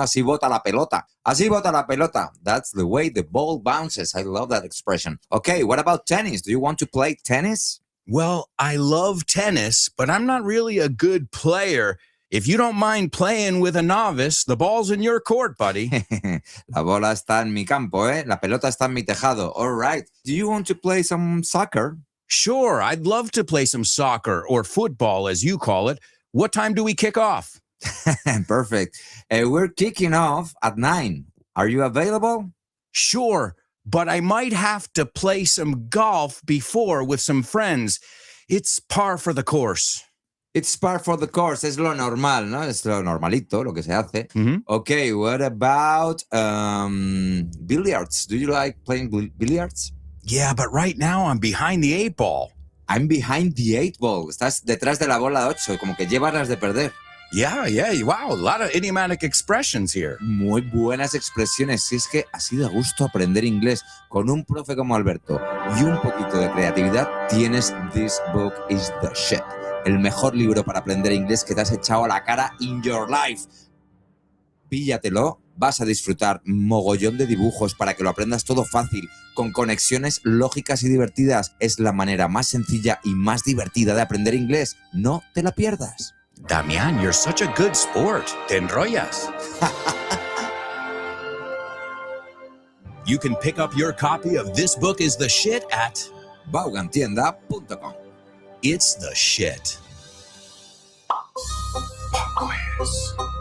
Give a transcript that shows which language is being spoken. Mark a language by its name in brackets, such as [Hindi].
[Spanish] Así bota la pelota. Así bota la pelota. [English] That's the way the ball bounces. I love that expression. Okay, what about tennis? Do you want to play tennis? Well, I love tennis, but I'm not really a good player. If you don't mind playing with a novice, the ball's in your court, buddy. [Spanish] La bola está en mi campo, ¿eh? La pelota está en mi tejado. [English] All right. Do you want to play some soccer? Sure, I'd love to play some soccer or football, as you call it. What time do we kick off? Perfect. We're kicking off at 9. Are you available? Sure, but I might have to play some golf before with some friends. It's par for the course. It's par for the course. [Spanish] Es lo normal, ¿no? Es lo normalito, lo que se hace. Mhm. [English] Okay, what about billiards? Do you like playing billiards? Yeah, but right now I'm behind the 8 ball. I'm behind the 8 ball. [Spanish] Estás detrás de la bola 8, como que llevas las de perder. [English] Yeah, wow, a lot of idiomatic expressions here. [Spanish] Muy buenas expresiones. Si es que así da gusto aprender inglés con un profe como Alberto y un poquito de creatividad, tienes This Book is the Shit. El mejor libro para aprender inglés que te has echado a la cara [English] in your life. [Spanish] Píllatelo, vas a disfrutar mogollón de dibujos para que lo aprendas todo fácil, con conexiones lógicas y divertidas. Es la manera más sencilla y más divertida de aprender inglés. No te la pierdas. [English] Damián, you're such a good sport. [Spanish] Te enrollas. [English] You can pick up your copy of This Book is the Shit at Vaughantienda.com. It's the Shit. Pop quiz.